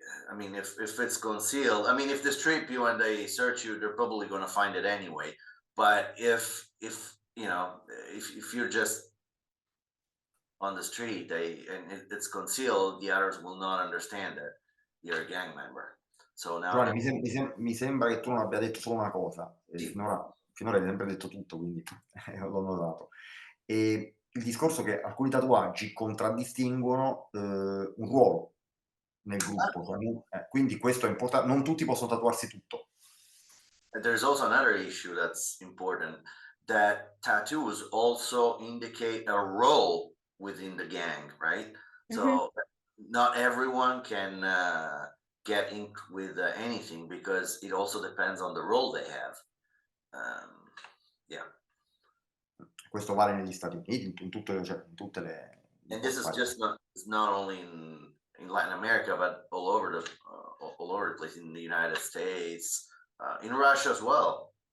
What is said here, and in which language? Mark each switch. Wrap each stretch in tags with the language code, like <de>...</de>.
<en>I mean, if it's concealed, I mean, if they strip you and they search you, they're probably going to find it anyway. But if you know, if you're just on the street, it's concealed, the others will not understand that you're a gang member. So now</en> <it>Giovanni, mi sembra che tu non abbia detto solo una cosa, Sì. finora hai sempre detto tutto, quindi l'ho notato. E il discorso che alcuni tatuaggi contraddistinguono un ruolo nel gruppo, quindi questo è importante, non tutti possono tatuarsi tutto.</it> <en>And there's also another issue that's important, that tattoos also indicate a role within the gang, right? So not everyone can get in with anything, because it also depends on the role they have. Yeah.</en> <it>Questo vale negli Stati Uniti, in tutte le</it> <en>And this is just not only in Latin America, but all over the place, in the United States, in Russia as well.</en>